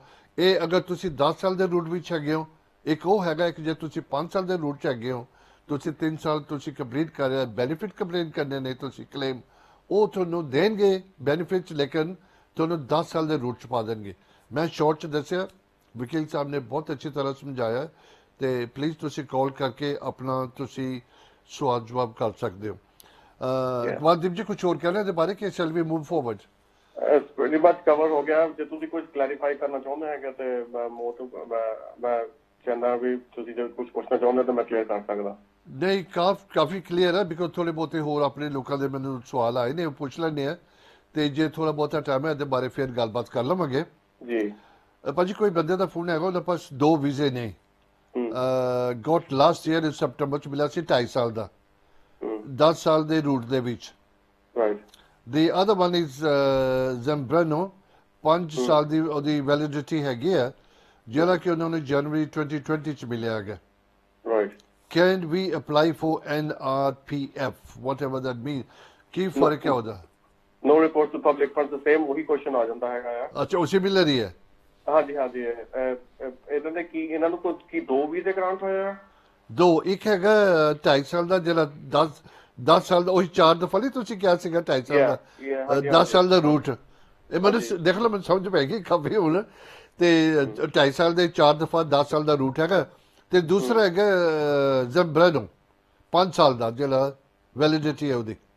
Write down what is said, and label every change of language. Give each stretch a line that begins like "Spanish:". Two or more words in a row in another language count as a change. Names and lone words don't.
Punjabi: ਇਹ ਅਗਰ ਤੁਸੀਂ 10 ਸਾਲ ਦੇ ਰੂਟ ਵਿੱਚ ਹੈਗੇ ਹੋ, ਇੱਕ ਉਹ ਹੈਗਾ ਇੱਕ ਜੇ ਤੁਸੀਂ 5 ਸਾਲ ਦੇ ਰੂਟ 'ਚ ਹੈਗੇ ਹੋ, ਤੁਸੀਂ 3 ਸਾਲ ਤੁਸੀਂ ਕੰਪਲੀਟ ਕਰ ਰਹੇ, ਬੈਨੀਫਿਟ ਕੰਪਲੇਨ ਕਰਨੇ ਨੇ ਤੁਸੀਂ ਕਲੇਮ, ਉਹ ਤੁਹਾਨੂੰ ਦੇਣਗੇ ਬੈਨੀਫਿਟ, ਲੇਕਿਨ ਤੁਹਾਨੂੰ 10 ਸਾਲ ਦੇ ਰੂਟ 'ਚ ਪਾ ਦੇਣਗੇ। ਮੈਂ ਸ਼ਾਰਟ 'ਚ ਦੱਸਿਆ, ਵਕੀਲ ਸਾਹਿਬ ਨੇ ਬਹੁਤ ਅੱਛੀ ਤਰ੍ਹਾਂ ਸਮਝਾਇਆ, ਤੇ ਪਲੀਜ਼ ਤੁਸੀਂ ਕਾਲ ਕਰਕੇ ਆਪਣਾ ਤੁਸੀਂ ਸਵਾਲ ਜਵਾਬ ਕਰ ਸਕਦੇ ਹੋ। ਇਕਬਾਲਦੀਪ ਜੀ ਕੁਝ ਹੋਰ ਕਹਿਣਾ ਇਹਦੇ ਬਾਰੇ ਕਿ
English: shall we move forward? pretty much cover
Punjabi: ਹੋ ਗਿਆ। ਜੇ ਤੁਸੀਂ ਕੁਝ ਕਲੈਰੀਫਾਈ ਕਰਨਾ ਚਾਹੁੰਦੇ ਹੈਗੇ ਤੇ ਮੈਂ ਚਾਹੁੰਦਾ ਵੀ ਤੁਸੀਂ ਜੇ ਕੁਝ ਪੁੱਛਣਾ ਚਾਹੁੰਦੇ ਤਾਂ ਮੈਂ ਕਲੀਅਰ ਕਰ ਸਕਦਾ। ਨਹੀਂ, ਕਾਫੀ ਕਲੀਅਰ ਹੈ, ਬਿਕੋਜ਼ ਥੋੜੇ ਬਹੁਤੇ ਹੋਰ ਆਪਣੇ ਲੋਕਾਂ ਦੇ ਮੈਨੂੰ ਸਵਾਲ ਆਏ ਨੇ, ਉਹ ਪੁੱਛ ਲੈਣੇ ਆ, ਤੇ ਜੇ ਥੋੜਾ ਬਹੁਤਾ ਟਾਈਮ ਹੈ ਇਹਦੇ ਬਾਰੇ ਫਿਰ ਗੱਲਬਾਤ ਕਰ ਲਵਾਂਗੇ ਜੀ। ਭਾਜੀ ਕੋਈ ਬੰਦੇ ਦਾ ਫੋਨ ਹੈਗਾ, ਉਹਦੇ ਪਾਸ 2 ਵੀਜ਼ੇ ਨੇ,
English: got last year September
Punjabi: 'ਚ ਮਿਲਿਆ ਸੀ 2.5 ਸਾਲ ਦਾ, 10 ਸਾਲ ਦੇ ਰੂਟ ਦੇ ਵਿੱਚ।
English: The other one is Zambrano,
Punjabi: 5 ਸਾਲ ਦੀ ਉਹਦੀ ਵੈਲਿਡਿਟੀ ਹੈਗੀ ਹੈ, ਜਿਹੜਾ ਕਿ ਉਹਨਾਂ ਨੂੰ ਜਨਵਰੀ 2020 'ਚ ਮਿਲਿਆ ਹੈਗਾ।
English: Can we apply for NRPF, whatever that means?
Punjabi: ਕੀ ਫਰਕ ਹੈ ਉਹਦਾ?
English: No report to public funds, the same
Punjabi: ਉਹੀ ਕੁਐਸਚਨ ਆ ਜਾਂਦਾ ਹੈਗਾ ਆ। ਅੱਛਾ, ਉਹ ਸਿਮਿਲਰ ਹੀ ਹੈ। ਹਾਂਜੀ ਹਾਂਜੀ। ਇਹਨਾਂ ਦੇ ਕੀ ਇਹਨਾਂ ਨੂੰ ਕੀ 2 ਵੀਜ਼ੇ ਗ੍ਰਾਂਟ ਹੋਏ ਆ? 2, ਇੱਕ ਹੈਗਾ 2.5 ਸਾਲ ਦਾ, ਜਿਹੜਾ 10 ਸਾਲ ਦਾ, ਉਹੀ 4 ਦਫਾ ਨਹੀਂ ਤੁਸੀਂ ਕਿਹਾ ਸੀਗਾ 2.5 ਸਾਲ ਦਾ, 10 ਸਾਲ ਦਾ ਰੂਟ। ਇਹ ਮੈਨੂੰ ਦੇਖ ਲਓ, ਮੈਨੂੰ ਸਮਝ ਪੈ ਗਈ ਕਾਫੀ ਹੁਣ। ਤੇ 2.5 ਸਾਲ ਦੇ 4 ਦਫਾ 10 ਸਾਲ ਦਾ ਰੂਟ ਹੈਗਾ, ਤੇ ਦੂਸਰਾ ਹੈਗਾ ਜ਼ੈਂਬ੍ਰਾਨੋ 5 ਸਾਲ ਦਾ, ਜਿਹੜਾ ਵੈਲਿਡਿਟੀ ਹੈ ਉਹਦੀ।